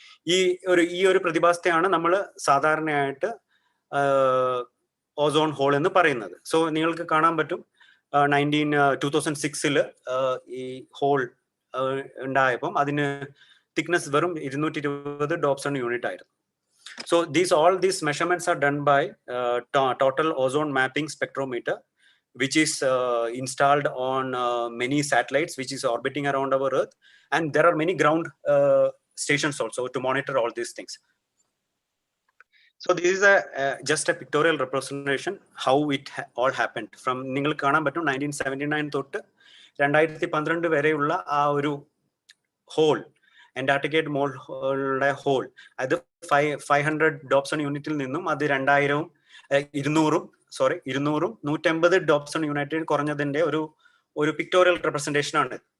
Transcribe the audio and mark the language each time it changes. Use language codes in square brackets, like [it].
[ml] ഈ ഒരു പ്രതിഭാസത്തെയാണ് നമ്മൾ സാധാരണയായിട്ട് ഓസോൺ ഹോൾ എന്ന് പറയുന്നത്. സോ നിങ്ങൾക്ക് കാണാൻ പറ്റും 2006 ഈ ഹോൾ ഉണ്ടായപ്പം അതിന് തിക്നെസ് വെറും 220 Dobson യൂണിറ്റ് ആയിരുന്നു. [en] So all these measurements are done by total ozone mapping spectrometer, which is installed on many satellites which is orbiting around our Earth, and there are many ground stations also to monitor all these things. So this is just a pictorial representation how it all happened from [ml] ningal കാണാൻ പറ്റും 1979 തൊട്ട് 2012 വരെയുള്ള ആ ഒരു whole അന്റാർട്ടിക്കയുടെ മോളുടെ whole അത് 500 Dobson യൂണിറ്റിൽ നിന്നും അത് 200 150 Dobson യൂണിറ്റിൽ കുറഞ്ഞതിന്റെ ഒരു പിക്ടോറിയൽ റെപ്രസെന്റേഷൻ ആണ്.